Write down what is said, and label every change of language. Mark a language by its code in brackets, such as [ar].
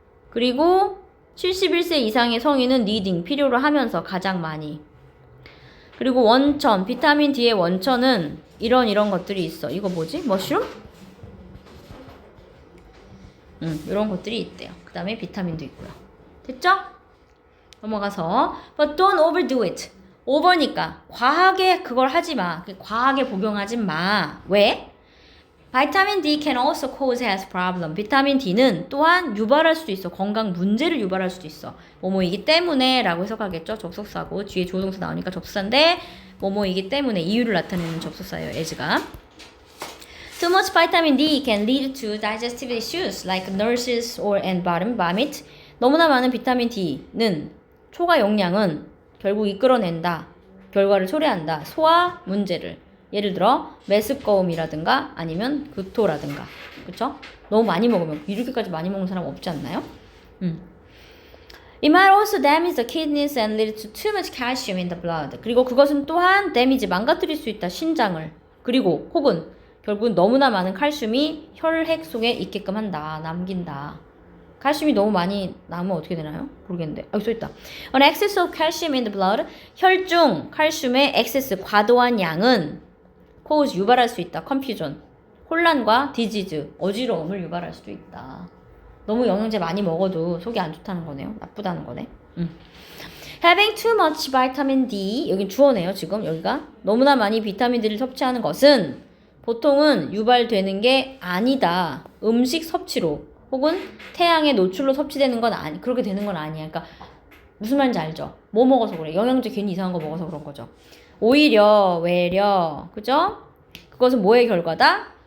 [ko] 그리고 71세 이상의 성인은 needing 필요로 하면서 가장 많이. 그리고 원천, 비타민 D의 원천은 이런 것들이 있어. 이거 뭐지? 머쉬룸? 이런 것들이 있대요. 그 다음에 비타민도 있고요. 됐죠? [en] 넘어가서 But don't overdo it. [ko] 오버니까 과하게 그걸 하지 마. 과하게 복용하지 마. 왜? [en] 비타민 D can also cause health problem. [ko] 비타민 D는 또한 유발할 수도 있어. 건강 문제를 유발할 수도 있어. 뭐뭐이기 때문에 라고 해석하겠죠. 접속사고 뒤에 조동사 나오니까 접속사인데 뭐뭐이기 때문에 이유를 나타내는 접속사예요. as가. [en] Too much vitamin D can lead to digestive issues like nurses or and vomit. [ko] 너무나 많은 비타민 D는 초과 용량은 결국 이끌어낸다. 결과를 초래한다. 소화 문제를. 예를 들어 메스꺼움이라든가 아니면 구토라든가. 그쵸? 너무 많이 먹으면 이렇게까지 많이 먹는 사람 없지 않나요? [en] It might also damage the kidneys and lead to too much calcium in the blood. [ko] 그리고 그것은 또한 데미지 망가뜨릴 수 있다. 신장을. 그리고 혹은 결국은 너무나 많은 칼슘이 혈액 속에 있게끔 한다. 남긴다. 칼슘이 너무 많이 남으면 어떻게 되나요? 모르겠는데. 여기 써있다. [en] An excess of calcium in the blood. [ko] 혈중 칼슘의 excess 과도한 양은 cause 유발할 수 있다. confusion. 혼란과 disease. 어지러움을 유발할 수도 있다. 너무 영양제 많이 먹어도 속이 안 좋다는 거네요. 나쁘다는 거네. [en] Having too much vitamin D. [ko] 여긴 주어네요. 지금 여기가. 너무나 많이 비타민 D를 섭취하는 것은 보통은 유발되는 게 아니다. 음식 섭취로 혹은 태양의 노출로 섭취되는 건 그렇게 되는 건 아니야. 그러니까 무슨 말인지 알죠? 뭐 먹어서 그래? 영양제 괜히 이상한 거 먹어서 그런 거죠. 오히려 외려 그죠? 그것은 뭐의 결과다?